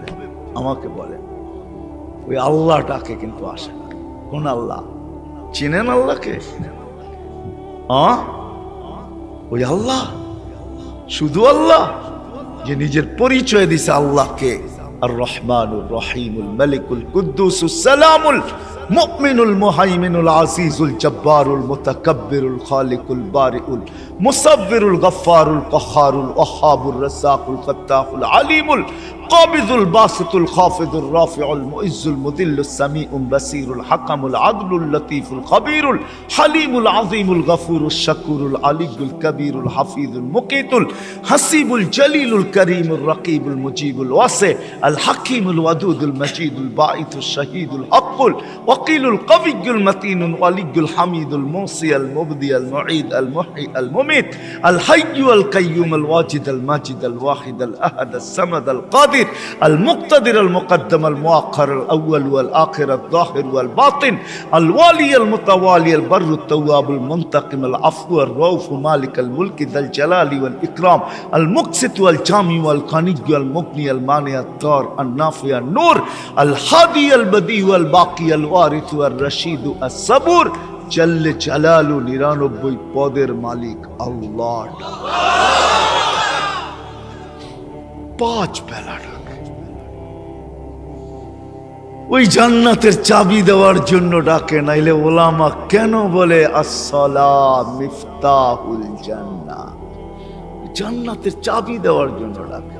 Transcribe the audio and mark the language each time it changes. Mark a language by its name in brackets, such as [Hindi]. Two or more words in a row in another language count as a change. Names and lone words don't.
[Bangla] আমাকে বলে। ওই আল্লাহটাকে কিন্তু আসে না। কোন আল্লাহ? চিনেন আল্লাহকে? ওই আল্লাহ, শুধু আল্লাহ যে নিজের পরিচয় দিছে আল্লাহকে আর [Arabic] الرحمن الرحيم الملك القدوس السلام المؤمن المهيمن العزيز الجبار المتكبر الخالق البارئ المصور الغفار القهار الوهاب الرزاق الفتاح العليم القابض الباسط الخافض الرافع المعز المذل السميع البصير الحكم العدل اللطيف الخبير الحليم العظيم الغفور الشكور العلي الكبير الحفيظ المقيت الحسيب الجليل الكريم الرقيب المجيب الواسع الحكيم الودود المجيد الباعث الشهيد الحق الوكيل القوي المتين الولي الحميد المحصي المبدئ المعيد المحيي ال المميت ال حي ال قيوم ال واجد ال ماجد ال واحد ال أحد ال صمد ال قادر القادر المقتدر المقدم المؤخر الأول والآخر الظاهر والباطن الوالي المتوالي البر التواب المنتقم العفو الرؤوف مالك الملك ذا الجلال والإكرام المقسط والجامع والقني والمغني المانع الضار النافع النور الهادي البديع والباقي الوارث والرشيد الصبور جل جلاله 99 [Bangla] পদের মালিক আল্লাহ। 5 বেলা ডাকে। ওই জান্নাতের চাবি দেওয়ার জন্য ডাকে, নাইলে ওলামা কেন বলে [Arabic] السلام مفتاح الجنة, [Bangla] জান্নাতের চাবি দেওয়ার জন্য ডাকে।